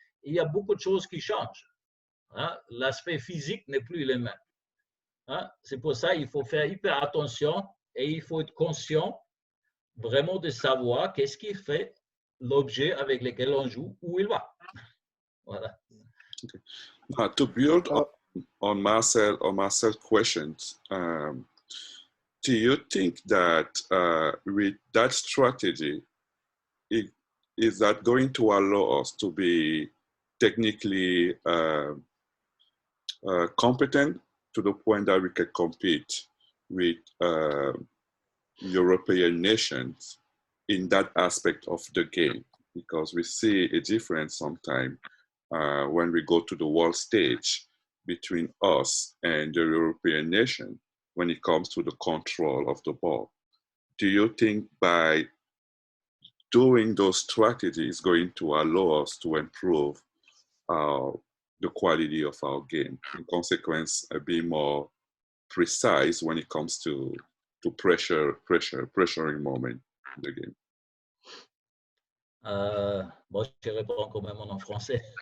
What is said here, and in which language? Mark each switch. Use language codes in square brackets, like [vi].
[fr] Il y a beaucoup de choses qui changent. Hein? L'aspect physique n'est plus le même. Hein? C'est pour ça qu'il faut faire hyper attention et il faut être conscient vraiment de savoir qu'est-ce qui fait l'objet avec lequel on joue, où il va. Voilà. [en] Okay. To build on Marcel's questions, do you think that with that strategy, is that going to allow us to be technically competent to the point that we can compete with European nations in that aspect of the game? Because we see a difference sometimes when we go to the world stage between us and the European nation when it comes to the control of the ball. Do you think by doing those strategies is going to allow us to improve the quality of our game? In consequence, be more precise when it comes to pressuring moment in the game. [fr] Bon, je réponds quand même en français.